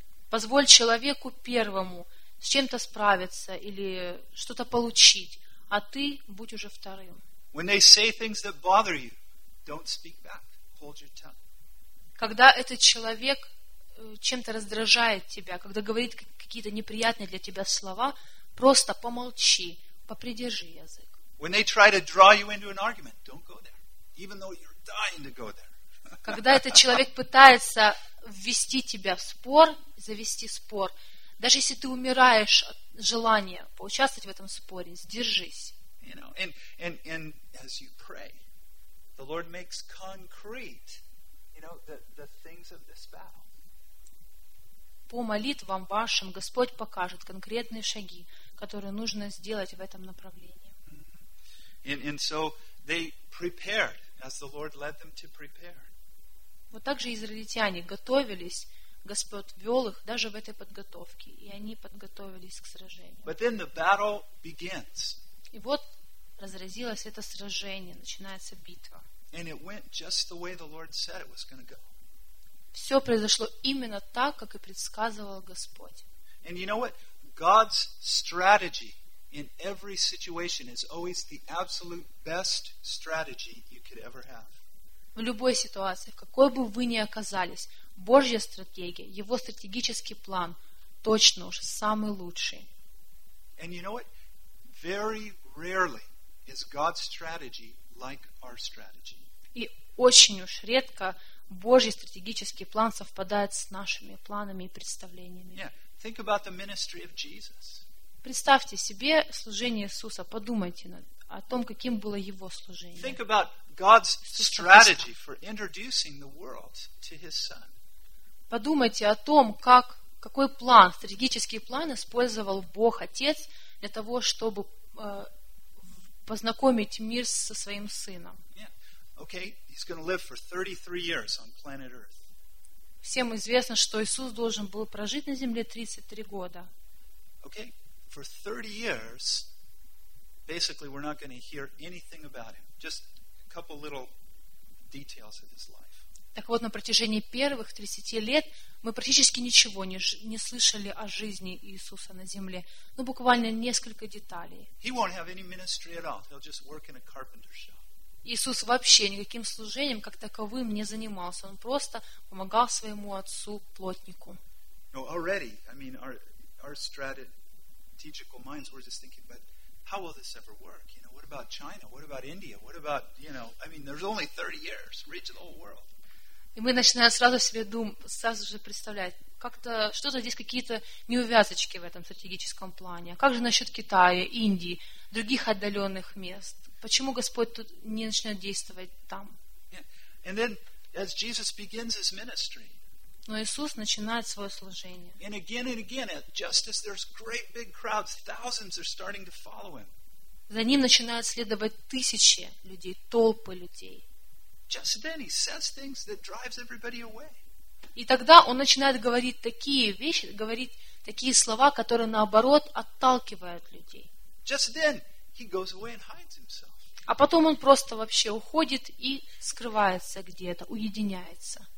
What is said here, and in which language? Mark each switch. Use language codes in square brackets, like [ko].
[ru] Позволь человеку первому с чем-то справиться или что-то получить, а ты будь уже вторым. [en] When they say things that bother you, don't speak back. Hold your tongue. [ru] Когда этот человек чем-то раздражает тебя, когда говорит какие-то неприятные для тебя слова, просто помолчи, попридержи язык. [en] When they try to draw you into an argument, don't go there, even though you're dying to go there. [ru] Когда этот человек пытается ввести тебя в спор, завести спор, даже если ты умираешь от желания поучаствовать в этом споре, сдержись. По молитвам вашим Господь покажет конкретные шаги, которые нужно сделать в этом направлении. [en] And so they prepared, as the Lord led them to prepare. [ru] Вот так же израильтяне готовились, Господь вел их даже в этой подготовке, и они подготовились к сражению. [en] But then the battle begins. [ru] И вот разразилось это сражение, начинается битва. [en] And it went just the way the Lord said it was going to go. [ru] Все произошло именно так, как и предсказывал Господь. [en] And you know what? God's strategy in every situation is always the absolute best strategy you could ever have. [ru] В любой ситуации, в какой бы вы ни оказались, Божья стратегия, Его стратегический план точно уж самый лучший. [en] And you know what? Very rarely is God's strategy like our strategy. [ru] И очень уж редко Божий стратегический план совпадает с нашими планами и представлениями. [en] Yeah. Think about the ministry of Jesus. [ru] Представьте себе служение Иисуса, подумайте над этим. О том, каким было его служение. [en] Think about God's strategy for introducing the world to His Son. [ru] Подумайте о том, как, какой план, стратегический план использовал Бог Отец для того, чтобы познакомить мир со своим Сыном. [en] Yeah. Okay. He's going to live for 33 years on planet Earth. [ru] Всем известно, что Иисус должен был прожить на Земле 33 года. [en] Okay. For 30 years. Basically, we're not going to hear anything about him. Just a couple little details of his life. [ru] Так вот, на протяжении первых 30 лет мы практически ничего не слышали о жизни Иисуса на земле. Ну, буквально несколько деталей. [en] He won't have any ministry at all. He'll just work in a carpenter shop. [ru] Иисус вообще никаким служением как таковым не занимался. Он просто помогал своему отцу плотнику. [en] No, already, I mean, our strategical minds were just thinking about. How will this ever work? You know, what about China? What about India? What about, you know, I mean, there's only 30 years, reach the whole world. [ru] И мы начинаем сразу себе думать, сразу же представлять, как-то что-то здесь какие-то неувязочки в этом стратегическом плане. Как же насчет Китая, Индии, других отдаленных мест? Почему Господь тут не начнет действовать там? [en] Yeah. And then, as Jesus begins his ministry. [ru] Но Иисус начинает свое служение. [en] And again, just as there's great big crowds, thousands are starting to follow him. [ru] За ним начинают следовать тысячи людей, толпы людей. [en] Just then he says things that drives everybody away. [ru] И тогда он начинает говорить такие вещи, говорить такие слова, которые наоборот отталкивают людей. [en] Just then he goes away and hides himself. [ru] А потом он просто вообще уходит и скрывается где-то, уединяется.